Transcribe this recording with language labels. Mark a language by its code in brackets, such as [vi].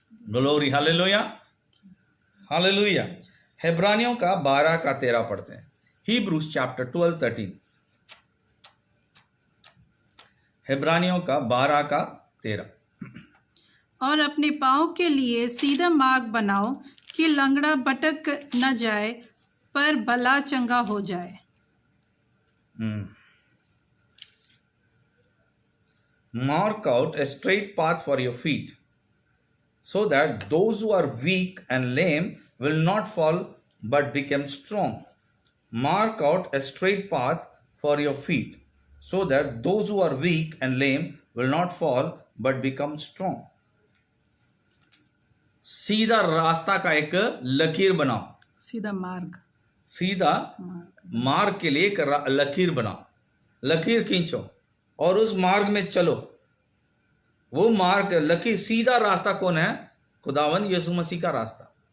[hi] Glory, hallelujah hallelujah. हेब्रानियों का 12 का 13 पढ़ते हैं, [en] Hebrews chapter 12-13, [hi] हेब्रानियों का 12 का 13। और अपने पाँव के लिए सीधा मार्ग बनाओ कि लंगड़ा भटक न जाए पर भला चंगा हो जाए। [en] Mark out a straight path for your feet, so that those who are weak and lame will not fall but become strong. Mark out a straight path for your feet, so that those who are weak and lame will not fall but become strong. [hi] सीधा रास्ता का एक लकीर बनाओ, सीधा मार्ग, सीधा मार्ग के लिए एक लकीर बनाओ, लकीर खींचो और उस मार्ग में चलो। वो मार्ग लकीर सीधा रास्ता कौन है? खुदावन यीशु मसीह का रास्ता।